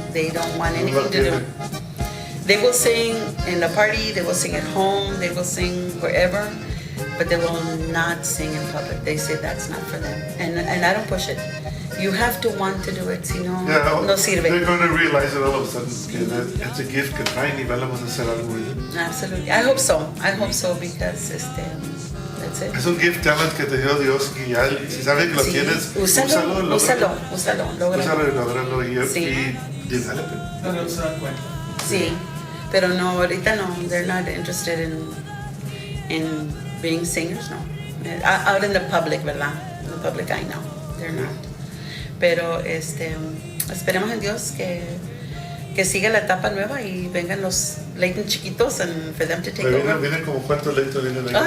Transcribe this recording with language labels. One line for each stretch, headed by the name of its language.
English: They don't want anything to do. They will sing in the party, they will sing at home, they will sing wherever, but they will not sing in public. They say that's not for them, and I don't push it. You have to want to do it,
Spanish: si no, no sirve.
English: They're going to realize it all of a sudden that it's a gift
Spanish: que traen y vamos a hacer algo
English: with it. Absolutely. I hope so. Because that's it.
Spanish: Es un gift talent que te dio Dios y ya, si sabes que lo Sí, tienes, úsalo, úsalo y lógralo y
English: develop it.
Spanish: No se dan cuenta. Sí, pero no, ahorita no.
English: They're not interested in being singers, no. Out in the public, ¿verdad? In the public eye, no. They're not.
Spanish: Pero esperemos en Dios que siga la etapa nueva y vengan los Leighton chiquitos
English: and for them to take over.
Spanish: Vienen como cuántos Leighton vienen ahí.